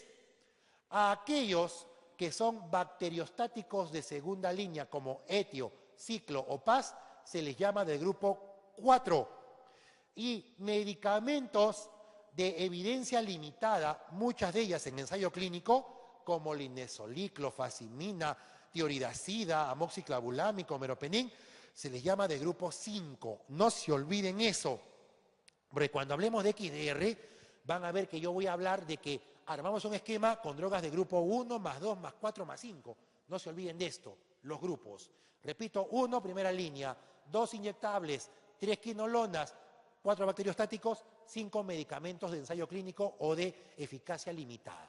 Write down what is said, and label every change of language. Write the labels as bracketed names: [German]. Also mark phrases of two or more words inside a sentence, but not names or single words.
[Spanish] A aquellos que son bacteriostáticos de segunda línea, como etio, ciclo o paz, se les llama del grupo 4. Y medicamentos de evidencia limitada, muchas de ellas en ensayo clínico, como linezolic, clofazimina, tioridacida, amoxiclavulámico, meropenem, se les llama de grupo 5. No se olviden eso, porque cuando hablemos de XDR, van a ver que yo voy a hablar de que armamos un esquema con drogas de grupo 1, más 2, más 4, más 5. No se olviden de esto, los grupos. Repito, 1, primera línea, 2 inyectables, 3 quinolonas, 4 bacteriostáticos, 5 medicamentos de ensayo clínico o de eficacia limitada.